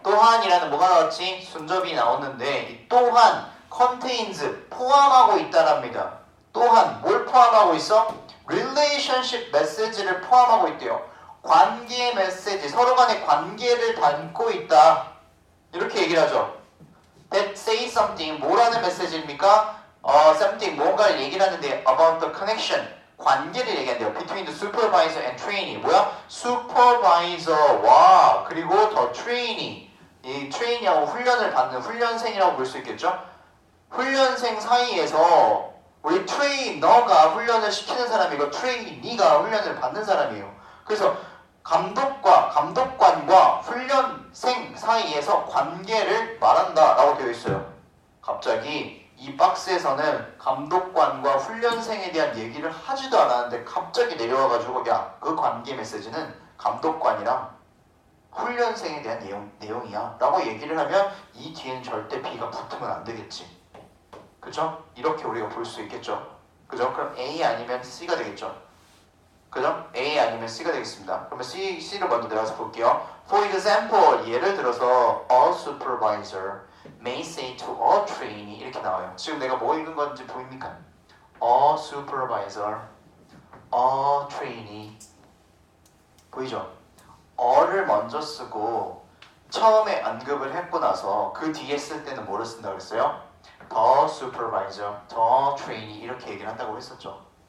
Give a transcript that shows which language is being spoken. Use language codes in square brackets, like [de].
[ko] 또한이라는 뭐가 나왔지? 순접이 나오는데 이 또한 contains 포함하고 있다랍니다. 또한 뭘 포함하고 있어? relationship 메시지를 포함하고 있대요. 관계 메시지, 서로 간의 관계를 담고 있다. 이렇게 얘기를 하죠. [en] That say something, [ko] 뭐라는 메시지입니까? something, 뭔가를 얘기를 하는데 [en] about the connection, [ko] 관계를 얘기한대요. [en] Between the supervisor and trainee. [ko] 뭐야? supervisor와 그리고 더 trainee. 이 trainee하고 훈련을 받는 훈련생이라고 볼 수 있겠죠? 훈련생 사이에서 우리 트레이너가 훈련을 시키는 사람이고 트레이니가 훈련을 받는 사람이에요. 그래서 감독관과 훈련생 사이에서 관계를 말한다라고 되어 있어요. 갑자기 이 박스에서는 감독관과 훈련생에 대한 얘기를 하지도 않았는데 갑자기 내려와가지고 야, 그 관계 메시지는 감독관이랑 훈련생에 대한 내용이야 라고 얘기를 하면 이 뒤에는 절대 B가 붙으면 안 되겠지. 그죠? 이렇게 우리가 볼 수 있겠죠. 그죠? 그럼 A 아니면 C가 되겠죠. 그죠? A 아니면 C가 되겠습니다. 그러면 C를 먼저 내려가서 볼게요. [en] For example, [ko] 예를 들어서 [en] a supervisor may say to a trainee [ko] 이렇게 나와요. 지금 내가 뭐 읽은 건지 보입니까? [en] A supervisor, a trainee [ko] 보이죠? 어를 먼저 쓰고 처음에 언급을 했고 나서 그 뒤에 쓸 때는 뭐를 쓴다고 했어요? 더 supervisor, 더 trainee 이렇게 얘기를 한다고 했었죠.